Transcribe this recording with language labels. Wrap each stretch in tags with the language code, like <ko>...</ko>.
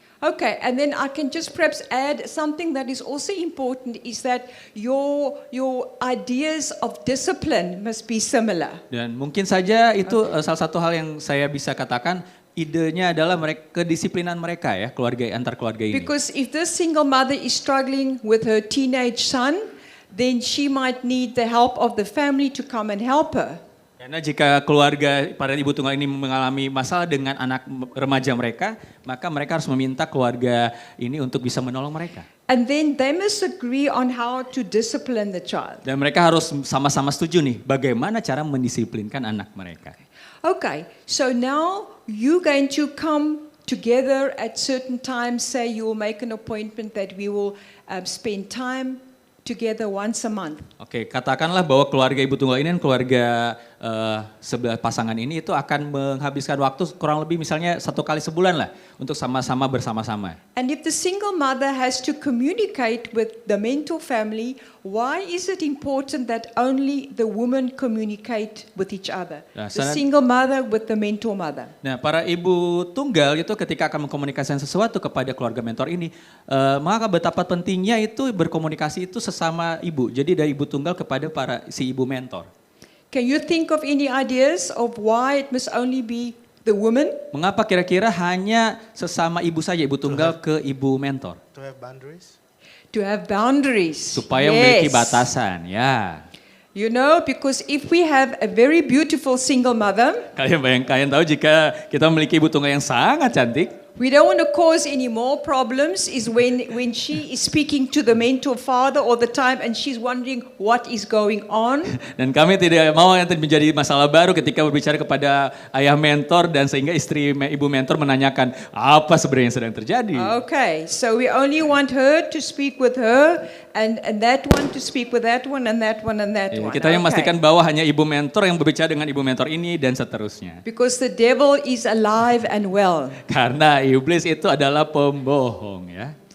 <en>Okay, and then I can just perhaps add something that is also important is that your ideas of discipline must be similar.</en> <id>Dan mungkin saja itu salah satu hal yang saya bisa katakan idenya adalah kedisiplinan mereka ya antar keluarga ini.</id> <en>Because if this single mother is struggling with her teenage son, then she might need the help of the family to come and help her.</en> <id>Karena jika keluarga para ibu tunggal ini mengalami masalah dengan anak remaja mereka, maka mereka harus meminta keluarga ini untuk bisa menolong mereka.</id> <en>And then they must agree on how to discipline the child.</en> <id>Dan mereka harus sama-sama setuju nih bagaimana cara mendisiplinkan anak mereka.</id> <en>Okay, so now you're going to come together at certain times, say you will make an appointment that we will spend time together once a month.</en> <id>Oke, katakanlah bahwa keluarga ibu tunggal ini dan keluarga sebelah pasangan ini itu akan menghabiskan waktu kurang lebih misalnya 1 kali sebulan lah untuk sama-sama bersama-sama.</id> <en>And if the single mother has to communicate with the mentor family, why is it important that only the woman communicate with each other?</en> <id>Nah,</id> <en>The sana- single mother with the mentor mother.</en> <id>Nah, para ibu tunggal itu ketika akan mengkomunikasikan sesuatu kepada keluarga mentor ini, maka betapa pentingnya itu berkomunikasi itu sesama ibu. Jadi dari ibu tunggal kepada si ibu mentor.</id> <en>Can you think of any ideas of why it must only be the woman?</en> <id>Mengapa kira-kira hanya sesama ibu saja, ibu tunggal ke ibu mentor?</id> <en>To have boundaries. To have boundaries.</en> <id>Supaya memiliki</id> <en>Yes.</en> <id>batasan, ya.</id> <en>You know, because if we have a very beautiful single mother,</en> <id>Kalian tahu jika kita memiliki ibu tunggal yang sangat cantik,</id> <en>we don't want to cause any more problems is when she is speaking to the mentor father all the time and she's wondering what is going on.</en> <id>dan kami tidak mau yang menjadi masalah baru ketika berbicara kepada ayah mentor dan sehingga ibu mentor menanyakan apa sebenarnya yang sedang terjadi.</id> <en>Okay, so we only want her to speak with her and that one to speak with that one and that one and that</en> <id>Ya,</id> <en>one.</en> <id>kita yang</id> <en>Okay.</en> <id>memastikan bahwa hanya ibu mentor yang berbicara dengan ibu mentor ini dan seterusnya.</id> <en>Because the devil is alive and well.</en> <id>Karena iblis itu adalah pembohong ya.</id>